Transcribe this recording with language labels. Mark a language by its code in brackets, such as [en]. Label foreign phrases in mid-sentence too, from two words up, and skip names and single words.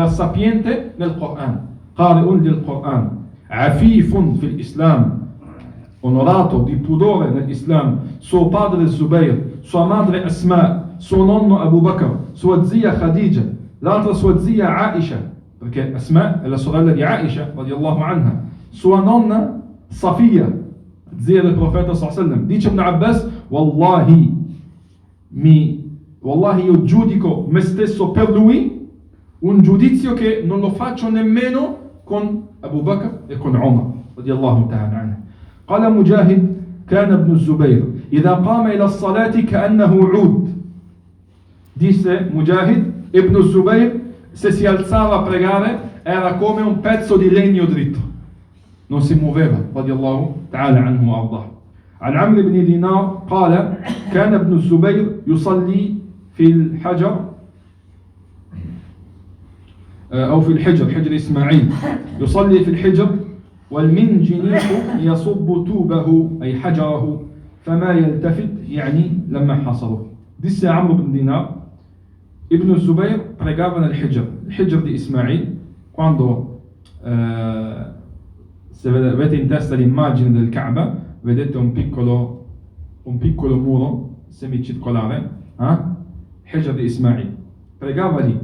[it] sapiente nel Coran, qari'un del Coran, [ar] عفيف في الإسلام, [it] onorato di pudore nell'Islam, suo padre Zubayr, sua madre Asma, suo nonno Abu Bakr, sua zia Khadija, l'altra sua zia Aisha, perché Asma è la sorella di Aisha [ar] رضي الله عنها, [it] sua nonna Safiya, zia del profeta [ar] صلى الله عليه وسلم. [it] Dice Ibn Abbas, Wallahi io giudico me stesso per lui un giudizio che non lo faccio nemmeno con Abu Bakr e con Umar [ar] رضي الله تعالى عنه. قال مجاهد كان ابن الزبير إذا قام إلى الصلاة كأنه عود. [it] Disse Mujahid, Ibn Zubayr se si alzava a pregare era come un pezzo di legno dritto, non si muoveva [ar] رضي الله تعالى عنه وأرضاه. عن عمرو بن دينار قال كان ابن الزبير يصلي في الحجر أو في الحجر، حجر إسماعيل، يصلي في الحجر والمنجنيق يصب توبه أي حجره فما يلتفت يعني لما حصره. [it] Disse Amr ibn Dinar, Ibn Zubayr pregava nel Hijr di Ismail. Quando se avete in testa l'immagine del Kaaba, vedete un piccolo muro semicircolare, Hijr di Ismail. Pregava lì.